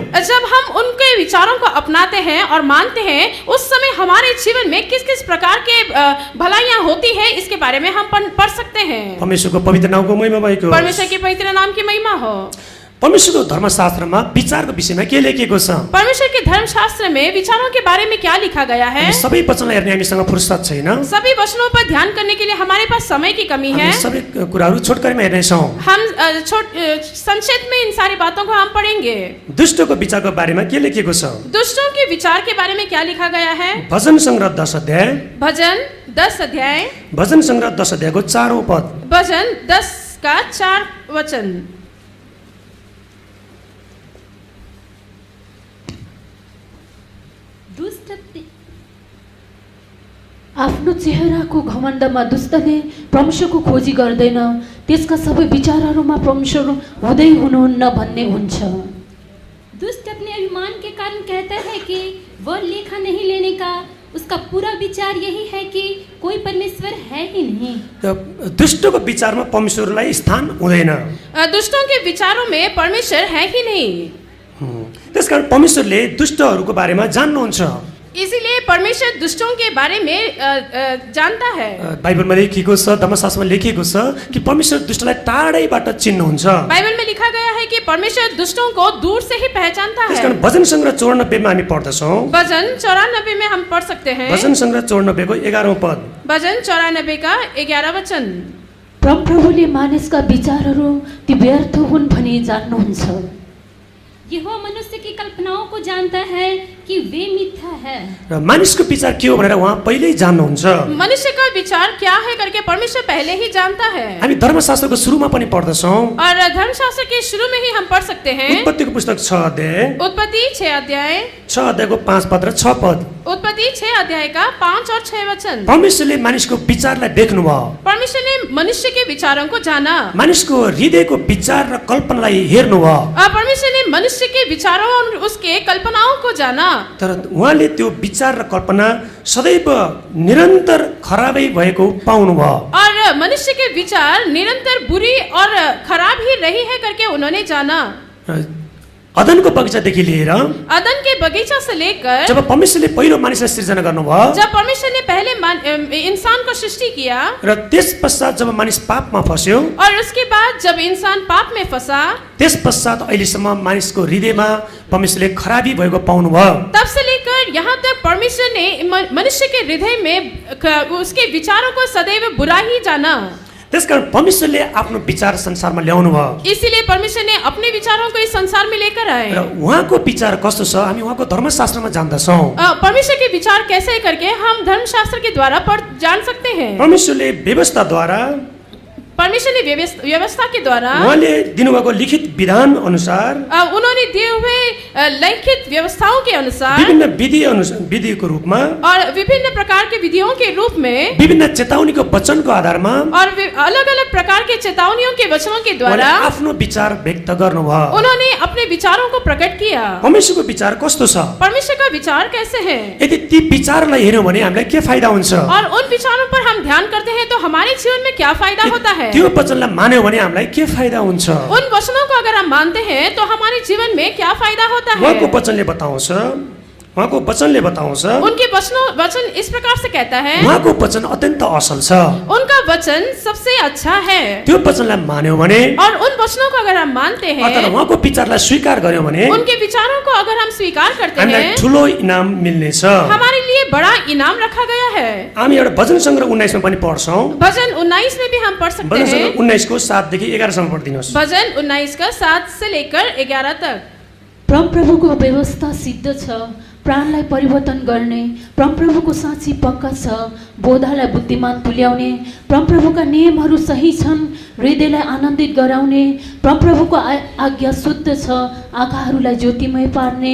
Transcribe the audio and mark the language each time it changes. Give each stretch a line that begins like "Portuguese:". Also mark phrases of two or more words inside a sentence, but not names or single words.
Hindi: जब हम उनके विचारों को अपनाते हैं और मानते हैं उस समय हमारे जीवन में किस किस प्रकार के भलाइयां होती है इसके बारे में हम पढ़ सकते हैं
Nepali: परमेश्वरको पवित्र नामको महिमा भएको
Hindi: परमेश्वर के पवित्र नाम की महिमा हो
Nepali: परमेश्वरको धर्मशास्त्रमा विचारको विषयमा के लेखिएको छ
Hindi: परमेश्वर के धर्मशास्त्र में विचारों के बारे में क्या लिखा गया है
Nepali: सबै वचनलाई हेर्ने हामीसँग फुर्सद छैन
Hindi: सभी वचनों पर ध्यान करने के लिए हमारे पास समय की कमी है
Nepali: सबै कुराहरू छोटकरीमा हेर्नेछौँ
Hindi: हम संक्षेप में इन सारी बातों को हम पढ़ेंगे
Nepali: दुष्टको विचारको बारेमा के लेखिएको छ
Hindi: दुष्टों के विचार के बारे में क्या लिखा गया है
Nepali: भजन संग्रह 10 अध्याय
Hindi: भजन 10 अध्याय
Nepali: भजन संग्रह 10 अध्यायको 4औं पद
Hindi: भजन 10 का 4 वचन
Nepali: आफ्नो चेहराको घमण्डमा दुष्टले परमेश्वरको खोजी गर्दैन त्यसका सबै विचारहरूमा परमेश्वर हुँदै हुनुहुन्न भन्ने हुन्छ
Hindi: दुष्ट अपने अभिमान के कारण कहता है कि वह लेखा नहीं लेने का उसका पूरा विचार यही है कि कोई परमेश्वर है ही नहीं
Nepali: दुष्टको विचारमा परमेश्वरलाई स्थान हुँदैन
Hindi: दुष्टों के विचारों में परमेश्वर है ही नहीं
Nepali: त्यसकारण परमेश्वरले दुष्टहरूको बारेमा जान्नुहुन्छ
Hindi: इसीलिए परमेश्वर दुष्टों के बारे में जानता है
Nepali: बाइबलमा लेखिएको छ धर्मशास्त्रमा लेखिएको छ कि परमेश्वर दुष्टलाई टाढैबाट चिन्नुहुन्छ
Hindi: बाइबल में लिखा गया है कि परमेश्वर दुष्टों को दूर से ही पहचानता है
Nepali: त्यसकारण भजन संग्रह 94 मा हामी पढ्दछौँ
Hindi: भजन 94 में हम पढ़ सकते हैं
Nepali: भजन संग्रह 94 को 11औं पद
Hindi: भजन 94 का 11 वचन
Nepali: परमप्रभुले मानिसका विचारहरू ती व्यर्थ हुन् भनी जान्नुहुन्छ
Hindi: यहोवा मनुष्य की कल्पनाओं को जानता है कि वे मिथ्या है
Nepali: र मानिसको विचार के हो भनेर उहाँ पहिल्यै जान्नुहुन्छ
Hindi: मनुष्य का विचार क्या है करके परमेश्वर पहले ही जानता है
Nepali: हामी धर्मशास्त्रको सुरुमा पनि पढ्दछौँ
Hindi: और धर्मशास्त्र के शुरू में ही हम पढ़ सकते हैं
Nepali: उत्पत्तिको पुस्तक 6 अध्याय
Hindi: उत्पत्ति 6 अध्याय
Nepali: 6 अध्यायको 5 पद र 6 पद
Hindi: उत्पत्ति 6 अध्याय का 5 और 6 वचन
Nepali: परमेश्वरले मानिसको विचारलाई देख्नुभयो
Hindi: परमेश्वर ने मनुष्य के विचारों को जाना
Nepali: मानिसको हृदयको विचार र कल्पनालाई हेर्नुभयो
Hindi: परमेश्वर ने मनुष्य के विचारों और उसके कल्पनाओं को जाना
Nepali: तर उहाँले त्यो विचार र कल्पना सदैव निरन्तर खराबै भएको पाउनुभयो
Hindi: और मनुष्य के विचार निरंतर बुरी और खराब ही रही है करके उन्होंने जाना
Nepali: अदनको बगैँचादेखि लिएर
Hindi: अदन के बगीचा से लेकर
Nepali: जब परमेश्वरले पहिलो मानिसलाई सृजना गर्नुभयो
Hindi: जब परमेश्वर ने पहले इंसान को सृष्टि किया
Nepali: र त्यस पश्चात जब मानिस पापमा फस्यो
Hindi: और उसके बाद जब इंसान पाप में फंसा
Nepali: त्यस पश्चात अहिलेसम्म मानिसको हृदयमा परमेश्वरले खराबी भएको पाउनुभयो
Hindi: तब से लेकर यहाँ तक परमेश्वर ने मनुष्य के हृदय में उसके विचारों को सदैव बुरा ही जाना
Nepali: त्यसकारण परमेश्वरले आफ्नो विचार संसारमा ल्याउनु भयो
Hindi: इसीलिए परमेश्वर ने अपने विचारों को इस संसार में लेकर आए।
Nepali: र उहाँको विचार कस्तो छ हामी उहाँको धर्मशास्त्रमा जान्दछौँ।
Hindi: परमेश्वर के विचार कैसे है करके हम धर्मशास्त्र के द्वारा जान सकते हैं।
Nepali: परमेश्वरले व्यवस्थाद्वारा
Hindi: परमेश्वर ने व्यवस्था के द्वारा
Nepali: उहाँले दिनुभएको लिखित विधान अनुसार
Hindi: उन्होंने दिए हुए लिखित व्यवस्थाओं के अनुसार
Nepali: विभिन्न विधिको रूपमा
Hindi: और विभिन्न प्रकार के विधियों के रूप में
Nepali: विभिन्न चेतावनीको वचनको आधारमा
Hindi: और अलग अलग प्रकार के चेतावनियों के वचनों के द्वारा
Nepali: आफ्नो विचार व्यक्त गर्नुभयो।
Hindi: उन्होंने अपने विचारों को प्रकट किया।
Nepali: परमेश्वरको विचार कस्तो छ?
Hindi: परमेश्वर का विचार कैसे है?
Nepali: यदि ती विचारलाई हेर्यौं भने हामीलाई के फाइदा हुन्छ?
Hindi: और उन विचारों पर हम ध्यान करते हैं तो हमारे जीवन में क्या फायदा होता है?
Nepali: त्यो वचनलाई मान्यौं भने हामीलाई के फाइदा हुन्छ?
Hindi: उन वचनों को अगर हम मानते हैं तो हमारे जीवन में क्या फायदा होता है?
Nepali: उहाँको वचनले बताउँछ
Hindi: उनके वचन इस प्रकार से कहता है
Nepali: उहाँको वचन अत्यन्त असल छ।
Hindi: उनका वचन सबसे अच्छा है।
Nepali: त्यो वचनलाई मान्यौं भने
Hindi: और उन वचनों को अगर हम मानते हैं
Nepali: अथवा उहाँको विचारलाई स्वीकार गर्यौं भने
Hindi: उनके विचारों को अगर हम स्वीकार करते
Nepali: हामीलाई
Hindi: हैं
Nepali: ठूलो इनाम मिल्नेछ।
Hindi: हमारे लिए बड़ा इनाम रखा गया है।
Nepali: हामी एउटा भजन संग्रह 19 मा पनि पढ्छौं।
Hindi: भजन 19 में भी हम पढ़ सकते
Nepali: भजन
Hindi: हैं।
Nepali: संग्रह 19 को 7 देखि 11 सम्म पढिदिनुहोस्।
Hindi: भजन 19 का 7 से लेकर 11 तक।
Nepali: परमप्रभुको व्यवस्था सिद्ध छ, प्राणलाई परिवर्तन गर्ने। परमप्रभुको साँची पक्का छ, बोधालाई बुद्धिमान तुल्याउने। परमप्रभुका नियमहरू सही छन्, हृदयलाई आनन्दित गराउने। परमप्रभुको आज्ञा शुद्ध छ, आँखाहरूलाई ज्योतिमय पार्ने।